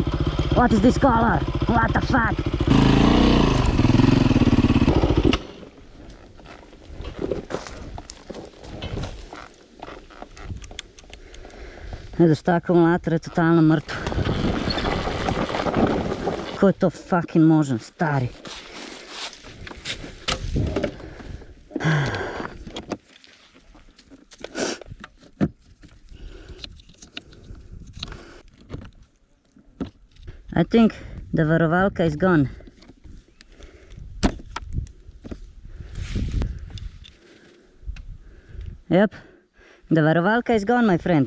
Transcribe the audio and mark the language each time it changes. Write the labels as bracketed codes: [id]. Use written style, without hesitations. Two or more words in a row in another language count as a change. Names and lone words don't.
[en] What is this color? What the fuck? [sl] Vidiš, ta akumulator je totalno mrtev. Kako je to fucking možno, stari? [en] I think the varovalka is gone. Yep, the varovalka is gone, my friend.